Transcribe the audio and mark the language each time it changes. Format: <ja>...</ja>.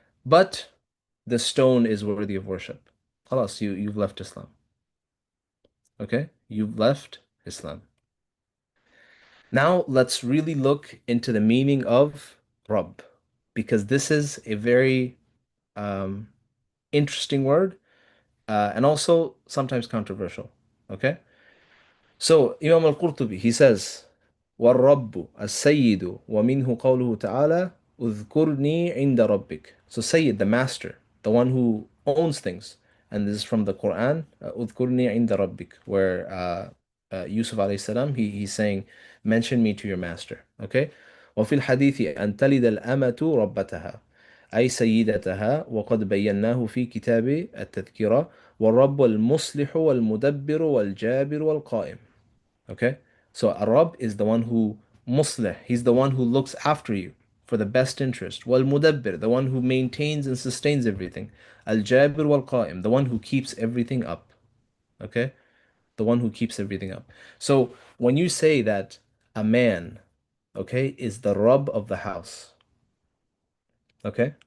<en>But the stone is worthy of worship. Khalas, you've left Islam. Okay? You've left Islam. Now let's really look into the meaning of Rabb, because this is a very um, interesting word and also sometimes controversial. Okay? So Imam al-Qurtubi, he says,</en> <ar>وَالرَّبُّ السَّيِّدُ وَمِنْهُ قَوْلُهُ تَعَالَى اذْكُرْنِي عِنْدَ رَبِّكَ.</ar> <en>So Sayyid, the master, the one who owns things. And this is from the Quran,</en> <ar>اذْكُرْنِي عِنْدَ رَبِّكَ,</ar> <en>where Yusuf alayhi salam, he's saying, mention me to your master. Okay?</en> <ar>وفي الحديث أن تلد الأمة ربتها أي سيدتها وقد بيناه في كتاب التذكرة والرب المصلح والمدبر والجابر والقائم.</ar> <en>Okay? So a Rabb is the one who muslih, he's the one who looks after you for the best interest. Wal mudabbir, the one who maintains and sustains everything. Al jabir wal qa'im, the one who keeps everything up. Okay? The one who keeps everything up. So when you say that a man, okay, is the Rabb of the house, okay?</en>